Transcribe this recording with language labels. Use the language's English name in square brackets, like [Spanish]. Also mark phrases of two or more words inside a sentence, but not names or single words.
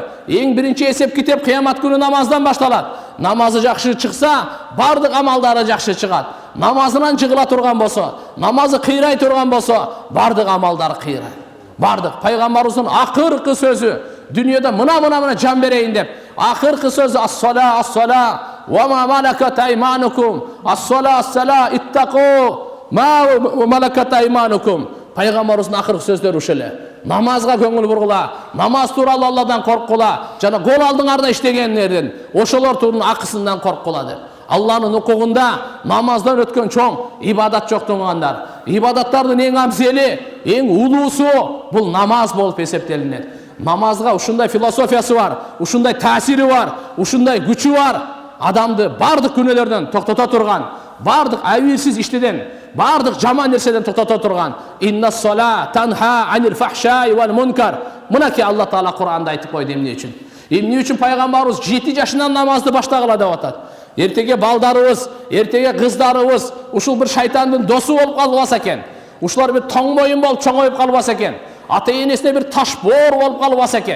[Kyrgyz] Эң биринчи эсеп китеп кыямат күнү намаздан башталат. Намазы жакшы чыкса, бардык амалдары жакшы чыгат. Намазынан жыгыла турган болсо, намазы кыйрай турган болсо, бардык амалдары кыйрай. Бардык пайгамбарыбыздын акыркы сөзү, дүйнөдө мына жан берейин деп, акыркы сөзү [Arabic] الصلاة وما ملكت أيمانكم. الصلاة اتقوا ما ملكت أيمانكم. [Kyrgyz] Пайгамбарыбыздын акыркы сөздөрү ушул эле. Намазга көңүл бургула, намаз тууралуу Алладан корккула, жана кол алдыңарда иштегендерден, ошолор тууралуу акысынан корккула деп. Алланын укугунда намаздан өткөн чоң ибадат жок туугандар. Ибадаттардын эң абзели, эң улуусу бул намаз болуп эсептелинет. Намазга ушундай философиясы бар, ушундай таасири бар, ушундай күчү бар. Адамды бардык күнөөлөрдөн токтото турган, бардык айылсыз иштеден, бардык жаман нерседен токтото турган. [Arabic] إن الصلاة تنهى عن الفحشاء والمنكر. [Kyrgyz] Мынакей Алла Таала Кур'анда айтып койду эмне үчүн? Эмне үчүн пайгамбарыбыз 7 жашынан намазды баштагыла деп атат. Эртеге балдарыбыз, эртеге кыздарыбыз ушул бир шайтандын досу болуп калбаса экен. Ушулар бир тоң моюн болуп чоңоюп калбаса экен. Ата энесине бир таш боор болуп калбаса экен.